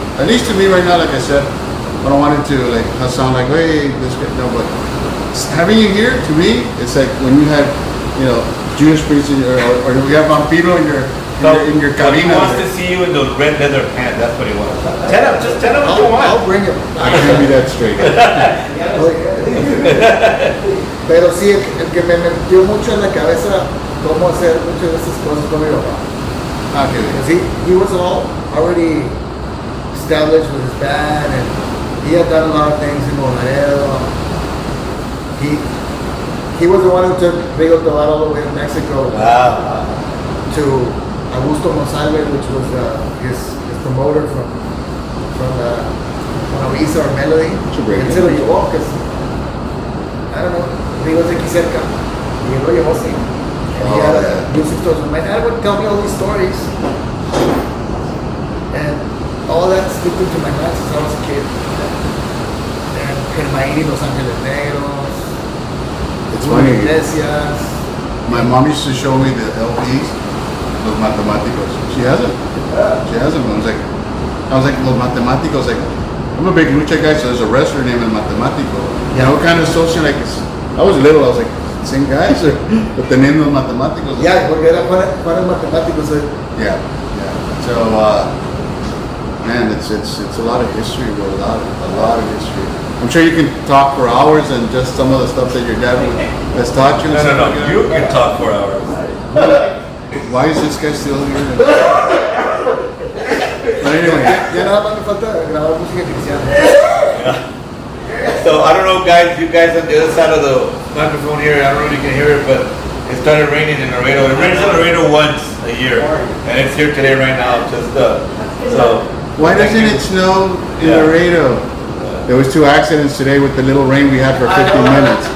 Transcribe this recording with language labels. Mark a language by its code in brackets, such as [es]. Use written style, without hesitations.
[en] At least to me right now, like I said, I don't want it to sound like, hey, this guy, no, but having you here, to me, it's like when you had, Judas Priest or we have Vampiro in your cabina. He wants to see you in those red leather pants. That's what he wants. Just tell him what you want. I'll bring him. I can't be that straight. [es] Pero sí, el que me metió mucho en la cabeza cómo hacer muchas de esas cosas con mi papá. [en] Okay. Because he was already established with his band, and he had done a lot of things in Laredo. He was the one who took Rigo Tobar all the way to Mexico. Wow. To Augusto Monsalve, which was his promoter from Avisa or Melody. [es] Él se lo llevó, [en] because I don't know, [es] Rigo es de aquí cerca. Y él lo llevó así. [en] And he had music stores. My dad would tell me all these stories. And all that slipped into my mind since I was a kid. And Germain, Los Ángeles Negros. It's funny. Iglesias. My mom used to show me the LPs, Los Matemáticos. She hasn't. She hasn't. I was like, Los Matemáticos. Like, I'm a big lucha guy, so there's a wrestler named El Matemático. Yeah. What kind of social, like, I was little, I was like, same guys, but the name of Matemáticos. Yeah, [es] porque era Juan Matemáticos. [en] Yeah. So, man, it's a lot of history, bro. A lot of history. I'm sure you can talk for hours and just some of the stuff that your dad has taught you. and stuff No. like that. You can talk for hours. Why is this guy still here? But anyway, [es] Ya nada más me falta grabar música cristiana. [en] So I don't know, guys. You guys on the other side of the microphone here, I don't know if you can hear it, but it started raining in Laredo. It rains in Laredo once a year, and it's here today right now. So. why doesn't it snow in Yeah. Laredo? There was 2 accidents today with the little rain we had for 15 minutes.